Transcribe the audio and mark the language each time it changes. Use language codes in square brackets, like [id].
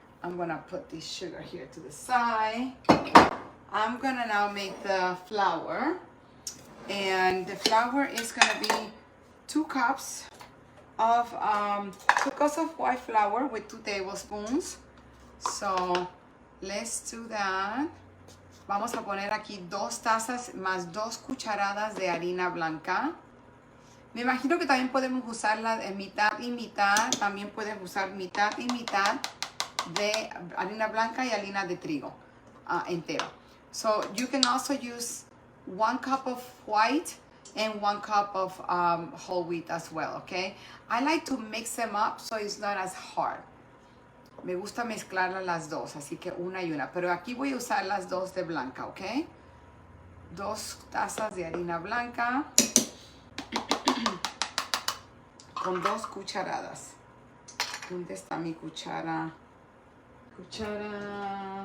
[en] I'm gonna put this sugar here to the side. I'm gonna now make the flour, and the flour is gonna be 2 cups of 2 cups of white flour with 2 tablespoons. So let's do that. [es] Vamos a poner aquí 2 tazas más 2 cucharadas de harina blanca. Me imagino que también podemos usarla de mitad y mitad. También puedes usar mitad y mitad de harina blanca y harina de trigo entero. [en] So you can also use 1 cup of white and 1 cup of whole wheat as well, okay? I like to mix them up so it's not as hard. [es] Me gusta mezclarlas las dos, así que una y una. Pero aquí voy a usar las 2 de blanca, ¿ok? 2 tazas de harina blanca con 2 cucharadas. ¿Dónde está mi cuchara? Cuchara.